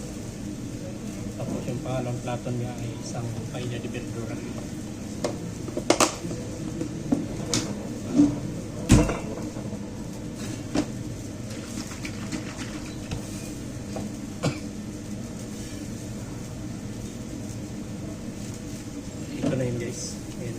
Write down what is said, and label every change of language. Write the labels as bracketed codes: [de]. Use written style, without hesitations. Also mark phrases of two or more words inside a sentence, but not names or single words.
[tl] Tapos yung pangalawang plato niya ay isang [es] paella de verdura. [tl] Ito na yun guys. Ayan.